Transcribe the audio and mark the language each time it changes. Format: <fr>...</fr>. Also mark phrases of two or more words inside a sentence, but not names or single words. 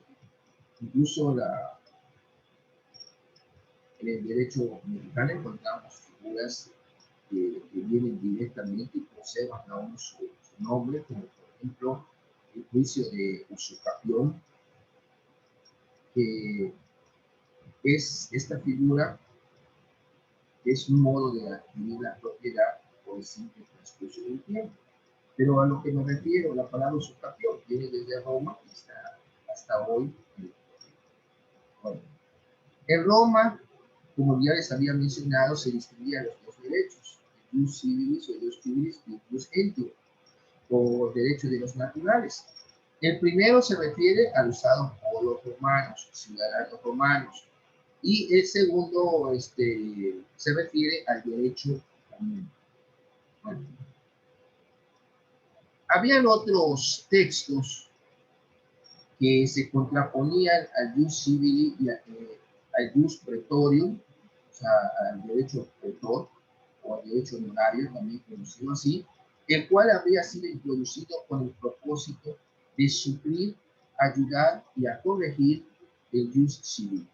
<es>Incluso en el derecho mexicano encontramos figuras que vienen directamente y conservan aún su nombre, como por ejemplo el juicio de usurpación, que es esta figura, es un modo de adquirir la propiedad por el simple transcurso del tiempo. Pero a lo que me refiero, la palabra usurpación viene desde Roma hasta hoy. Bueno, en Roma, como ya les había mencionado, se distinguían los dos derechos, el</es> <la>jus civilis</la> <es>o el</es> <la>jus civilis</la> <es>y el</es> <la>jus gentium,</la> <es>o derecho de los naturales. El primero se refiere al usado por los romanos, ciudadanos romanos, y el segundo se refiere al derecho común. Bueno, habían otros textos que se contraponían al</es> <la>jus civili</la> <es>y al</es> <la>jus praetorium,</la> <es>o sea, al derecho pretor o al derecho honorario, también conocido así, el cual habría sido introducido con el propósito de suplir, ayudar y a corregir el</es> <la>jus civil.</la>